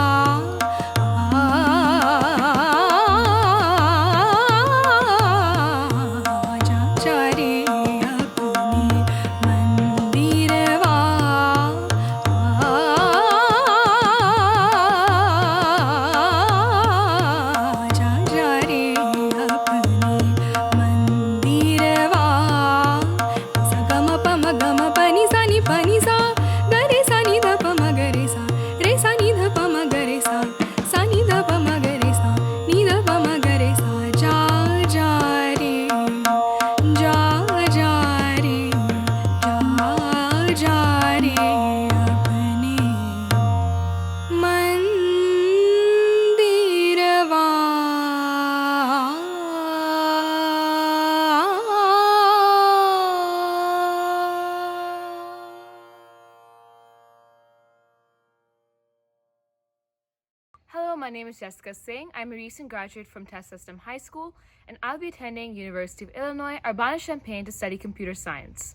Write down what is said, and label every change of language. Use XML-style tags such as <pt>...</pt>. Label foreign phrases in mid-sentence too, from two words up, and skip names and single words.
<hi>जा जा रे अपने मंदिरवा जा जा रे अपने मंदिरवा सा गम प म गम प नि सा नि प नि सा ग रे सा नि ध प म ग रे सा नि ध प म ग रे सा नि ध प म ग रे सा नि ध प म ग रे सा जा जा रे जा जा रे जा जा रे अपने मंदिरवा</hi> <en>Hello, my name is Jessica Singh. I'm a recent graduate from Test System High School, and I'll be attending University of Illinois, Urbana-Champaign to study computer science.</en>